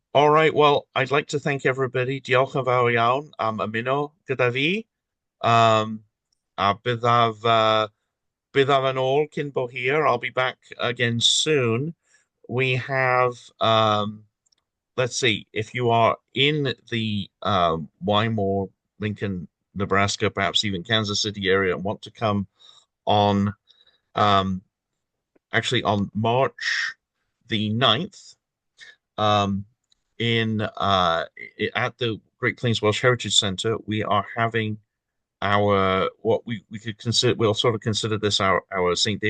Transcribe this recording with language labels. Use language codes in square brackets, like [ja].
[en] All right, well, I'd like to thank everybody. [cy] Diolch yn fawr iawn am ymuno gyda fi. Um, a byddaf yn ôl cyn bo hir. [en] I'll be back again soon. We have let's see, if you are in the Wymore, Lincoln, Nebraska, perhaps even Kansas City area and want to come on um, actually on March the 9th in at the Great Plains Welsh Heritage Center, we are having our what we could consider we'll sort of consider this our St.